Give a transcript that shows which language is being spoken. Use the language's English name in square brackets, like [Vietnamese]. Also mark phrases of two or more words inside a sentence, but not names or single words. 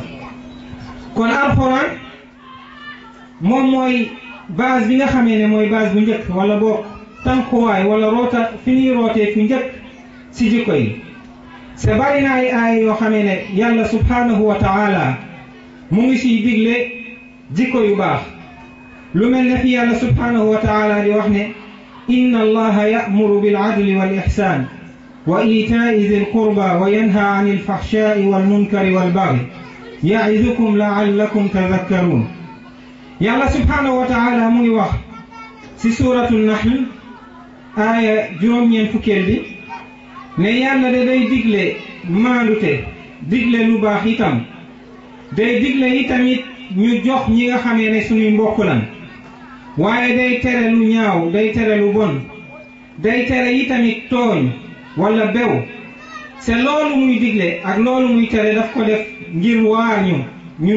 [Wolof] kon alxuraan moom mooy base bi nga xamee ne mooy base bu njëkk wala boog tànkuwaay wala roota fi ñuy rootee fu njëkk ci jikko yi. c'est bari na ay aaya yoo xamee ne yàlla [Arabic] سبحانه وتعالى [Wolof] mu ngi siy digle jikko yu baax lu mel ne fi yàlla subhanahu wa taala di wax ne [Arabic] إن الله يأمر بالعدل والإحسان وإيتاء ذي القربى وينهى عن الفحشاء والمنكر والبغي يعظكم لعلكم تذكرون [Wolof] yàlla [Arabic] سبحانه وتعالى [Wolof] mu ngi wax ci suratul nahl aaya juróom-ñeent fukkeel bi ne yàlla de day digle maandute digle lu baax itam day digle itamit ñu jox ñi nga xamee ne suñuy mbokk lan waaye day tere lu ñaaw day tere lu bon day tere itamit tooñ wala bew c'est loolu muy digle ak loolu muy tere daf ko def ngir waar ñun